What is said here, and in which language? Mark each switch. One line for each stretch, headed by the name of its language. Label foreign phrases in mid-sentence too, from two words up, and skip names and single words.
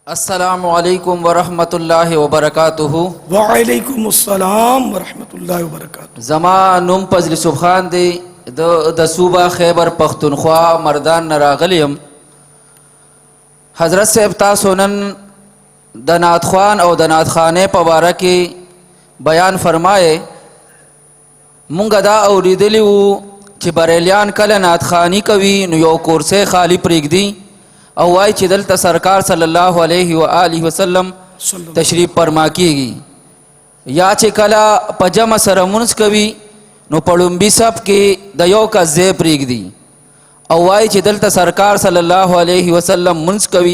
Arabic: السلام علیکم ورحمۃ اللہ وبرکاتہ. وعلیکم السلام ورحمۃ اللہ وبرکاتہ.
Pashto: زما نوم فضل یوسف خان دی د صوبہ خیبر پختونخوا مردان نراغلیم. حضرت صاحب تاسو نن د نعت خوان او د نعت خانه په باره کې بیان فرمایه. مونږ دا اوریدلی وو چې بریلیان کله نعت خانی کوي نو یو کورسۍ خالی پرېږدي او وای چې دلته سرکار
Arabic: صلی الله علیه و آله وسلم
Pashto: تشریف فرما کیږي، یا چې کله په جمع سره مونځ کوي نو په لومبي صف کې د یو کس ځای پرېږدي او وای چې دلته سرکار
Arabic: صلی الله علیه وسلم
Pashto: مونځ کوي.